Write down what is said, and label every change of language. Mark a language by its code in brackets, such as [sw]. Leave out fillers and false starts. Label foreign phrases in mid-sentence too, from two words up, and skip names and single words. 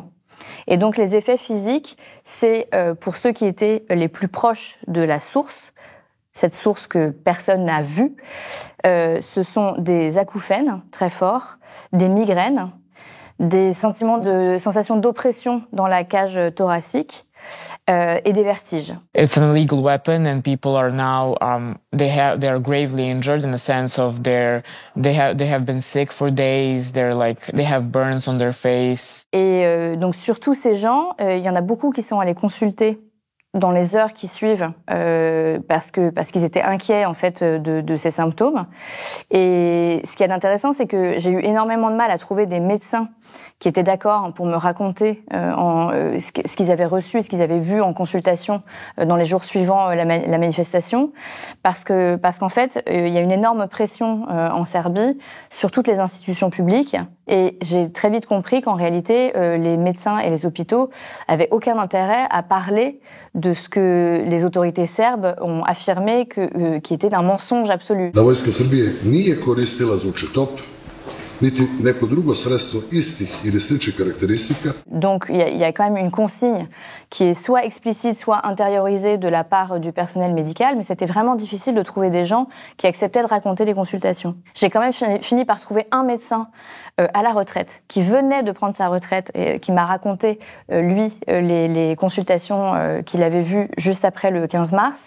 [fr] Et donc les effets physiques, c'est pour ceux qui étaient les plus proches de la source, cette source que personne n'a vue, ce sont des acouphènes très forts, des migraines, des sensations d'oppression dans la cage thoracique, et des vertiges. [en] It's an illegal weapon, and people are now they are gravely injured in the sense of they have been sick for days. They have burns on their face. [fr] Et donc sur tous ces gens, il y en a beaucoup qui sont allés consulter dans les heures qui suivent parce qu'ils étaient inquiets en fait de ces symptômes. Et ce qui est intéressant, c'est que j'ai eu énormément de mal à trouver des médecins qui étaient d'accord pour me raconter ce qu'ils avaient reçu, ce qu'ils avaient vu en consultation dans les jours suivant la manifestation, parce qu'en fait, il y a une énorme pression en Serbie sur toutes les institutions publiques, et j'ai très vite compris qu'en réalité, les médecins et les hôpitaux avaient aucun intérêt à parler de ce que les autorités serbes ont affirmé qui était un mensonge absolu. [sr] La vojska Srbije nije koristila zvučetop, niti neko drugo sredstvo istih ili sličnih karakteristika. [fr] Donc il y a quand même une consigne qui est soit explicite, soit intériorisée de la part du personnel médical, mais c'était vraiment difficile de trouver des gens qui acceptaient de raconter des consultations. J'ai quand même fini par trouver un médecin à la retraite, qui venait de prendre sa retraite et qui m'a raconté, lui, les consultations qu'il avait vues juste après le 15 mars.